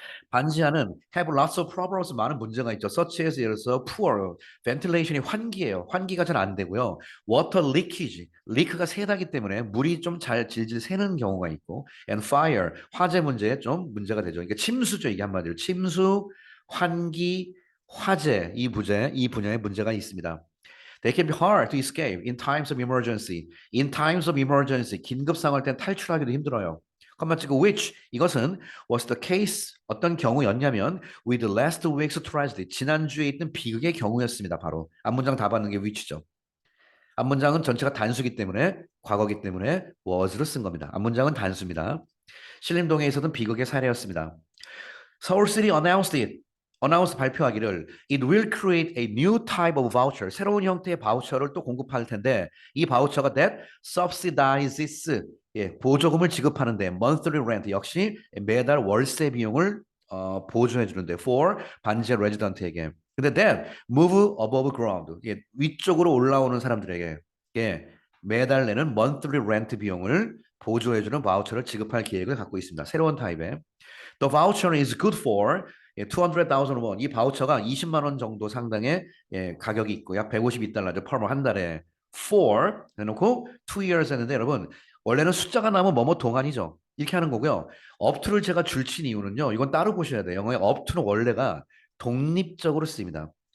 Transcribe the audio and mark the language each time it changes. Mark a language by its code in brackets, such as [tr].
[ko] 반지하는 [en] have lots of problems [ko] 많은 문제가 있죠. [en] such as [ko] 예를 들어서 [en] poor, ventilation [ko] 이 환기예요. 환기가 잘 안 되고요. [en] water leakage, [ko] 리크가 새다기 때문에 물이 좀 잘 질질 새는 경우가 있고 [en] and fire, [ko] 화재 문제에 좀 문제가 되죠. 이게 침수죠. 이게 한마디로 침수, 환기, 화재 이 분야에 문제가 있습니다. [en] They can be hard to escape in times of emergency. In times of emergency, [ko] 긴급 상황일 땐 탈출하기도 힘들어요. 컴마 치고 which 이것은 [en] was the case [ko] 어떤 경우였냐면 [en] with the last week's tragedy [ko] 지난주에 있던 비극의 경우였습니다. 바로 앞문장 다 받는 게 which죠. 앞문장은 전체가 단수기 때문에 과거기 때문에 was를 쓴 겁니다. 앞문장은 단수입니다. 신림동에 있었던 비극의 사례였습니다. 서울시리 [en] announced it. announce [ko] 발표하기를 [en] it will create a new type of voucher. [ko] 새로운 형태의 바우처를 또 공급할 텐데 이 바우처가 [en] that subsidizes [ko] 보조금을 지급하는데 [en] monthly rent [ko] 역시 매달 월세 비용을 보조해 주는데 [en] for [ko] 반지의 레지던트에게. 근데 [en] that move above ground [ko] 위쪽으로 올라오는 사람들에게 매달 내는 [en] monthly rent [ko] 비용을 보조해 주는 바우처를 지급할 계획을 갖고 있습니다. 새로운 타입의 [en] The voucher is good for 200,000 won. [ko] 이 바우처가 20만 원 정도 상당의 가격이 있고 약 152달러죠. per 한 달에 for 해놓고 [en] 2 years [ko] 했는데 여러분 원래는 숫자가 나오면 뭐뭐 동안이죠. 이렇게 하는 거고요. up to를 제가 줄친 이유는요. 이건 따로 보셔야 돼요. 영어의 up to는 원래가 독립적으로 쓰입니다.